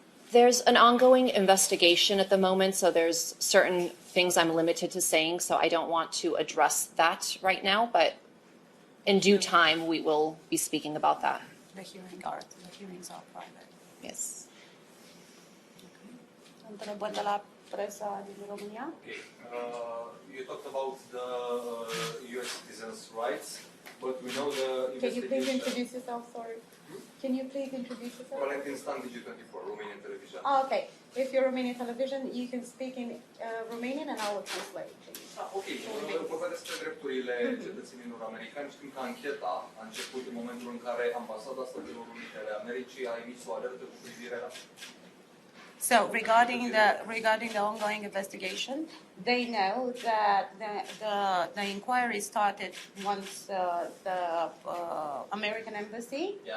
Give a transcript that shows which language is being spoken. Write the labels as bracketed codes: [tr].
[en] There's an ongoing investigation at the moment, so there's certain things I'm limited to saying, so I don't want to address that right now, but in due time, we will be speaking about that. The hearings are private. Yes. [ro] Întrebări de la presa din România? [en] Okay. You talked about the US citizens' rights, but we know the Can you please investigation. introduce yourself? Sorry. Can you please introduce yourself? Valentin Stan, Digi24, Romanian television. Okay. If you're Romanian television, you can speak in Romanian and I will translate. Ok. [ro] Vorbesc despre drepturile cetățenilor americani. Știm că ancheta a început în momentul în care Ambasada Statelor Unite ale Americii a emis o alertă cu privire la... [en] So regarding the ongoing investigation, they know that the inquiry started once the American embassy